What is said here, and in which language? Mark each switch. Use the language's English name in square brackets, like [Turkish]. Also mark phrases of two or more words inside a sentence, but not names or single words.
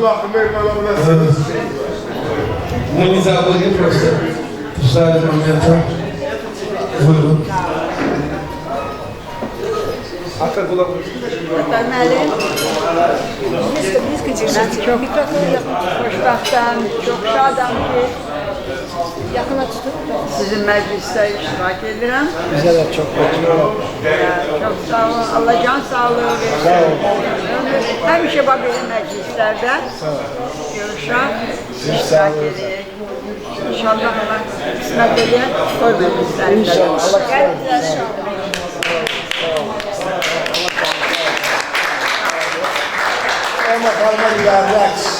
[Russian] Мы не забыли просто. Ждали момента. [Azerbaijani] Buyurun. Müəllim, biz gecikdik. Çox xoşbəxtəm, çox şadam ki, Yaxına tutun. Sizin məclisdə iştirak edirəm. Bizə də çox xoşdur. Çox sağ olun. Allah can sağlığı versin. Sağ olun. Həmişə bax belə məclislərdə görüşək, iştirak edirik. İnşallah Allah qismət edir, qoy məclislərdə. İnşallah. Allah Ama kalma ilerler.